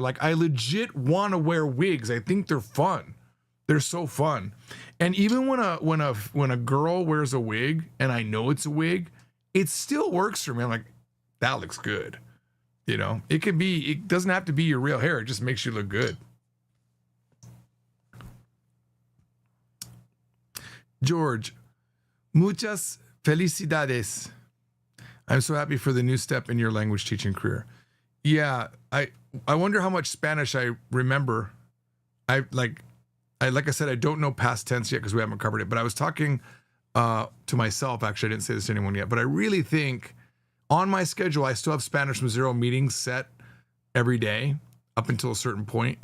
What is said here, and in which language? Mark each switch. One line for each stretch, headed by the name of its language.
English: Like, I legit want to wear wigs. I think they're fun. They're so fun. And even when a girl wears a wig and I know it's a wig, it still works for me. I'm like, that looks good. You know, it doesn't have to be your real hair. It just makes you look good.
Spanish: George, muchas felicidades.
English: I'm so happy for the new step in your language teaching career. Yeah, I wonder how much Spanish I remember. Like I said, I don't know past tense yet because we haven't covered it. But I was talking to myself. Actually, I didn't say this to anyone yet. But I really think on my schedule, I still have Spanish from Zero meetings set every day up until a certain point.